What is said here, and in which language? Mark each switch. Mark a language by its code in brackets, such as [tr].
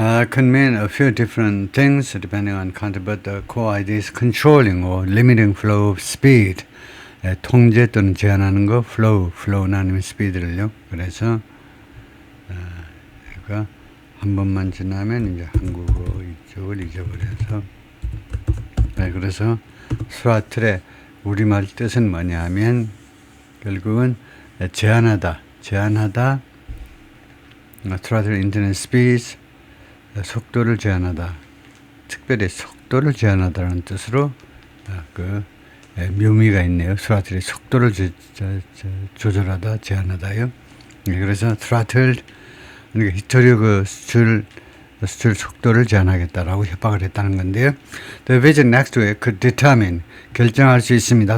[en] Could mean a few different things depending on content, but the core idea is controlling or limiting flow of speed. [ko] 통제 또는 제한하는 거, flow나 아니면 speed를요. 그래서 이거 한 번만 지나면 이제 한국어 이쪽을 잊어버려서 그래서 throttle의 우리말 뜻은 뭐냐면 결국은 제한하다, throttle internet speeds 속도를 제한하다. 특별히 속도를 제한하다는 뜻으로 묘미가 있네요. throttle 속도를 조절하다, 제한하다요. 그래서 throttle 그러니까 히토류 수출 속도를 제한하겠다라고 협박을 했다는 건데요. [en] The visit next week could determine 결정할 수 있습니다.